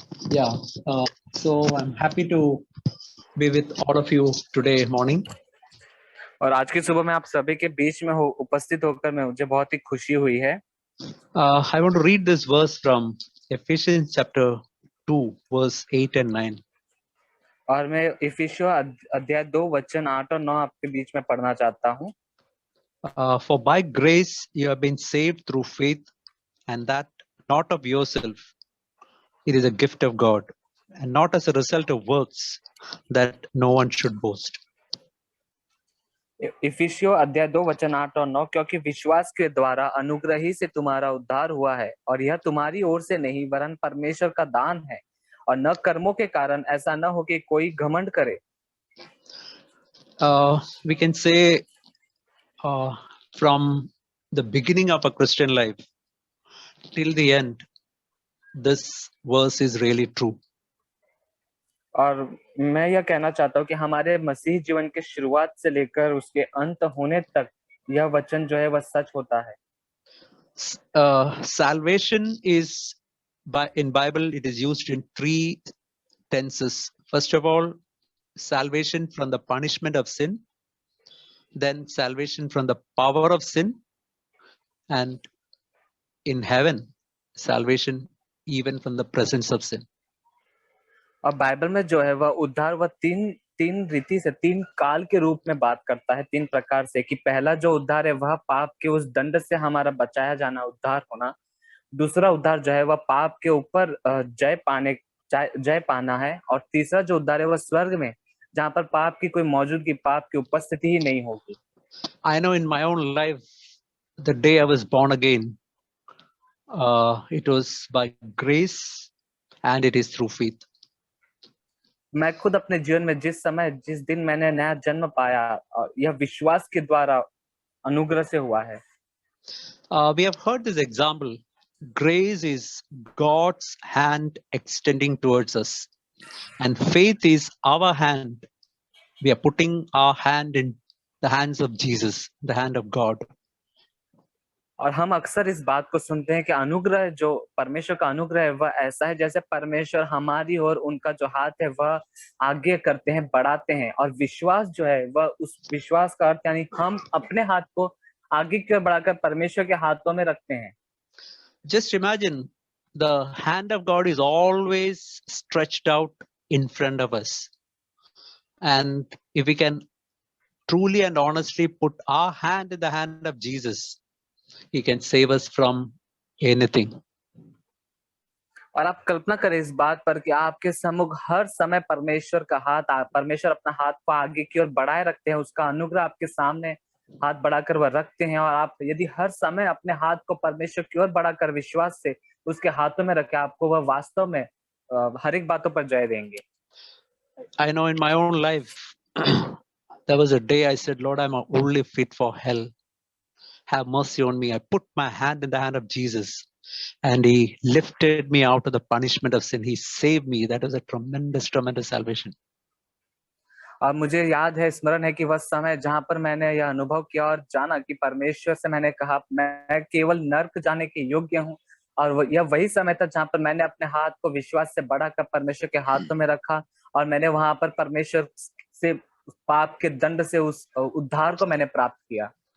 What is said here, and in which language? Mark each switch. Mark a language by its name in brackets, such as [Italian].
[English] Yeah, so I'm happy to be with all of you today morning. [Hindi] और आज की सुबह में आप सभी के बीच में उपस्थित होकर मुझे बहुत ही खुशी हुई है। [English] I want to read this verse from Ephesians chapter 2, verse 8 and 9. [Hindi] और मैं इफिसियों अध्याय 2 वचन 8 और 9 आपके बीच में पढ़ना चाहता हूँ। [English] For by grace you have been saved through faith, and that not of yourself. It is a gift of God, and not as a result of works, that no one should boast. [Hindi] इफिसियों अध्याय 2 वचन 8 और 9, क्योंकि विश्वास के द्वारा अनुग्रह ही से तुम्हारा उद्धार हुआ है, और यह तुम्हारी ओर से नहीं वरन परमेश्वर का दान है, और न कर्मों के कारण, ऐसा न हो कि कोई घमंड करे। [English] We can say from the beginning of a Christian life till the end, this verse is really true. [Hindi] और मैं यह कहना चाहता हूँ कि हमारे मसीह जीवन के शुरुआत से लेकर उसके अंत होने तक यह वचन जो है वह सच होता है। [English] Salvation is in Bible it is used in three tenses. First of all, salvation from the punishment of sin, then salvation from the power of sin, and in heaven salvation even from the presence of sin. [Hindi] और Bible में जो है वह उद्धार वह तीन रीति से, तीन काल के रूप में बात करता है, तीन प्रकार से। कि पहला जो उद्धार है वह पाप के उस दंड से हमारा बचाया जाना, उद्धार होना। दूसरा उद्धार जो है वह पाप के ऊपर जय पाना है। और तीसरा जो उद्धार है वह स्वर्ग में, जहाँ पर पाप की कोई मौजूदगी, पाप की उपस्थिति ही नहीं होगी। [English] I know in my own life, the day I was born again, it was by grace and it is through faith. [Hindi] मैं खुद अपने जीवन में जिस दिन मैंने नया जन्म पाया, यह विश्वास के द्वारा अनुग्रह से हुआ है। [English] We have heard this example. Grace is God's hand extending towards us, and faith is our hand. We are putting our hand in the hands of Jesus, the hand of God. [Hindi] और हम अक्सर इस बात को सुनते हैं कि अनुग्रह, जो परमेश्वर का अनुग्रह है, वह ऐसा है जैसे परमेश्वर हमारी और उनका जो हाथ है वह आगे करते हैं, बढ़ाते हैं। और विश्वास जो है वह उस विश्वास का अर्थ, यानी हम अपने हाथ को आगे की ओर बढ़ाकर परमेश्वर के हाथों में रखते हैं। [English] Just imagine the hand of God is always stretched out in front of us. And if we can truly and honestly put our hand in the hand of Jesus, He can save us from anything. [Hindi] और आप कल्पना करें इस बात पर कि आपके सम्मुख हर समय परमेश्वर अपना हाथ को आगे की ओर बढ़ाए रखते हैं, उसका अनुग्रह आपके सामने हाथ बढ़ाकर वह रखते हैं। और आप यदि हर समय अपने हाथ को परमेश्वर की ओर बढ़ाकर विश्वास से उसके हाथों में रखें, आपको वह वास्तव में हर एक बातों पर जय देंगे। [English] I know in my own life, there was a day I said, Lord, I'm only fit for hell. Have mercy on me. I put my hand in the hand of Jesus, and He lifted me out of the punishment of sin. He saved me. That was a tremendous, tremendous salvation. [Hindi] और मुझे याद है, स्मरण है कि वह समय जहां पर मैंने यह अनुभव किया और जाना कि परमेश्वर से मैंने कहा, मैं केवल नर्क जाने के योग्य हूँ। और यह वही समय था जहां पर मैंने अपने हाथ को विश्वास से बढ़ाकर परमेश्वर के हाथों में रखा, और मैंने वहां पर परमेश्वर से पाप के दंड से उस उद्धार को मैंने प्राप्त किया।